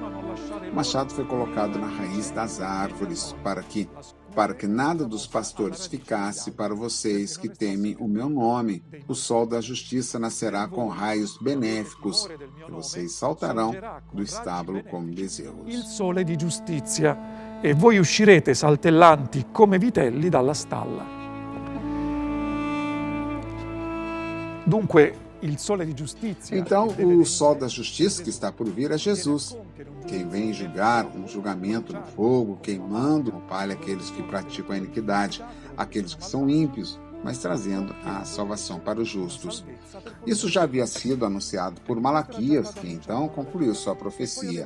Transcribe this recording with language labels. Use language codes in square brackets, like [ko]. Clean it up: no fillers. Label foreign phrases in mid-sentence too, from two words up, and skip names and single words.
[pt] O machado foi colocado na raiz das árvores, para que nada dos pastores ficasse para vocês que temem o meu nome. O sol da justiça nascerá com raios benéficos, e vocês saltarão do estábulo como bezerros. [it] il sole di giustizia, e voi uscirete saltellanti come vitelli dalla stalla. Dunque, il sole di giustizia. [pt] Então, o sol da justiça que está por vir é Jesus, quem vem julgar um julgamento no fogo, queimando com palha aqueles que praticam a iniquidade, aqueles que são ímpios, mas trazendo a salvação para os justos. Isso já havia sido anunciado por Malaquias, que então concluiu sua profecia.